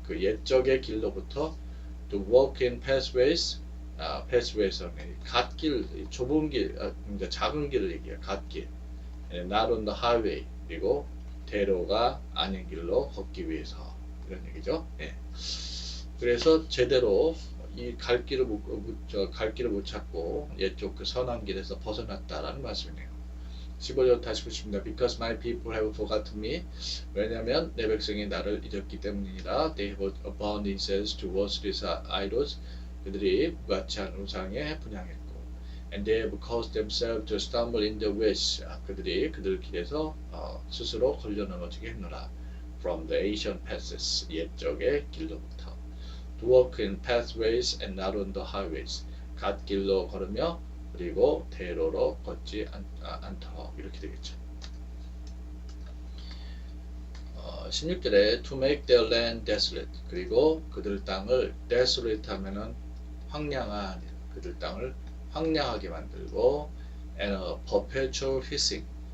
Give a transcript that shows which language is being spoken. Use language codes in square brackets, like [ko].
[ko] 그 옛적의 길로부터 [en] to walk in pathways. [ko] pathways는 갓길, 좁은 길, 그러니까 작은 길을 얘기해요. [en] 갓길. not on the highway. [ko] 그리고 대로가 아닌 길로 걷기 위해서 이런 얘기죠. 그래서 제대로 이 갈 길을 못 찾고 옛쪽 그 선한 길에서 벗어났다라는 말씀이네요. 15절 다시 보십니다. [en] Because my people have forgotten me. [ko] 왜냐하면 내 백성이 나를 잊었기 때문이라. [en] They have bound incense to worthless idols. [ko] 그들이 무가치한 우상에 분향했고. [en] And they have caused themselves to stumble in the ways. [ko] 그들이 그들 길에서 스스로 걸려 넘어지게 했노라. [en] From the ancient paths. [ko] 옛적의 길로부터. [en] To walk in pathways and not on the highways. [ko] 갓길로 걸으며 그리고 대로로 걷지 않도록 이렇게 되겠죠. [en] 16절에 to make their land desolate. [ko] 그리고 그들 땅을 desolate 하면은 황량한 그들 땅을 황량하게 만들고 [en] and a perpetual hissing.